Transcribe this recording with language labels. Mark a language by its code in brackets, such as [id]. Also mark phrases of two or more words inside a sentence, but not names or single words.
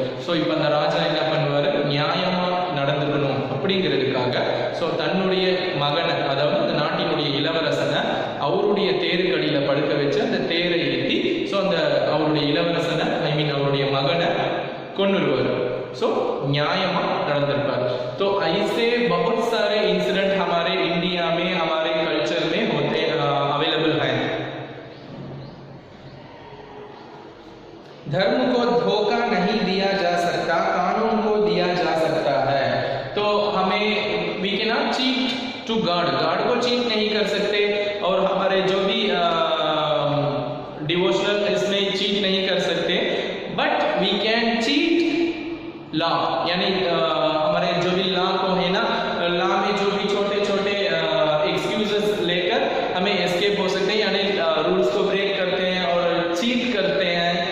[ta] ஸோ இப்போ அந்த ராஜா என்ன பண்ணுவார், நியாயமாக நடந்துக்கணும் அப்படிங்கிறதுக்காக ஸோ தன்னுடைய மகனை, அதாவது அந்த நாட்டினுடைய இளவரசனை அவருடைய தேருக்கடியில் படுக்க வச்சு அந்த தேரை ஏற்றி ஸோ அந்த அவருடைய இளவரசனை அவருடைய மகனை கொன்னுருவார். ஸோ நியாயமா நடந்திருப்பார். [hi] तो ऐसे बहुत सारे इंसिडेंट हमारे इंडिया में, हमारे कल्चर में होते अवेलेबल हैं। धर्म को धोखा नहीं दिया जा सकता, कानून को दिया जा सकता है। तो हमें [en] we can not cheat to God, [hi] गॉड को चीट नहीं कर सकते, और हमारे जो भी डिवोशनल इसमें चीट नहीं कर सकते, [en] but we can cheat law, [hi] यानी हमारे जो भी लॉ को है ना, लॉ में जो भी छोटे छोटे एक्सक्यूजेस लेकर हमें एस्केप हो सकते हैं, यानी रूल्स को ब्रेक करते हैं और चीट करते हैं।